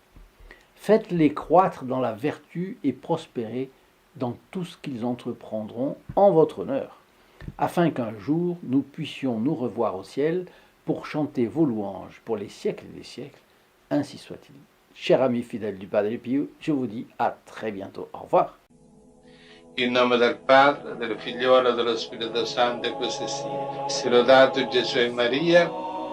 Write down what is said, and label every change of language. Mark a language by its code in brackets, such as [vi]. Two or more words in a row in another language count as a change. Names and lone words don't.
[fr] Faites-les croître dans la vertu et prospérer dans tout ce qu'ils entreprendront en votre honneur. afin qu'un jour nous puissions nous revoir au ciel pour chanter vos louanges pour les siècles des siècles, ainsi soit-il. Chers amis fidèles du Padre Pio, je vous dis à très bientôt. Au revoir. [it] In nome del Padre, del Figliolo e dello Spirito Santo, e così sia. Sia lodato Gesù e Maria.